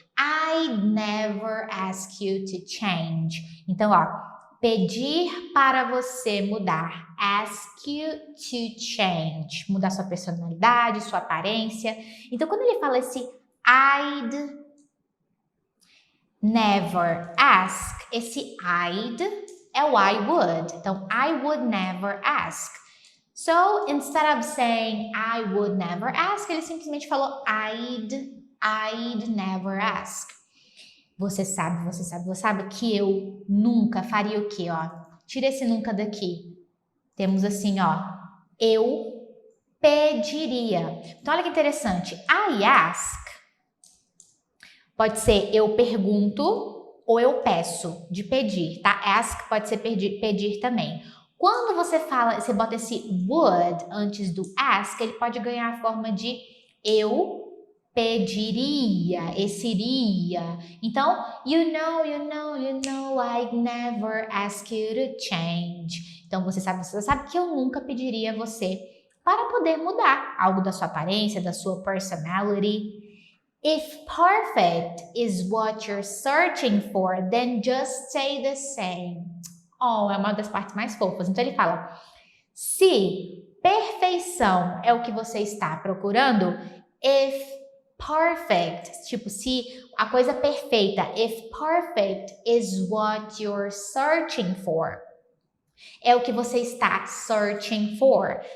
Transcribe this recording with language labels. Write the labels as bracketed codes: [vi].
[en] I'd never ask you to change. [pt] Então, ó, pedir para você mudar. Ask you to change. Mudar sua personalidade, sua aparência. Então, quando ele fala esse I'd never ask, esse I'd é o I would. [en] Então, I would never ask. So, instead of saying I would never ask, ele simplesmente falou I'd never ask. [pt] Você sabe que eu nunca faria o quê, ó? Tira esse nunca daqui. Temos assim, ó, eu pediria. Então, olha que interessante. I ask pode ser eu pergunto ou eu peço, de pedir, tá? Ask pode ser pedir também. Quando você fala, você bota esse would antes do ask, ele pode ganhar a forma de eu pediria, esse iria. [en] Então, you know, I'd never ask you to change. [pt] Então, você sabe que eu nunca pediria a você para poder mudar algo da sua aparência, da sua personality. [en] If perfect is what you're searching for, then just say the same. [pt] Oh, é uma das partes mais fofas. Então ele fala, se perfeição é o que você está procurando, if perfect, tipo, se a coisa perfeita, if perfect is what you're searching for, é o que você está searching for.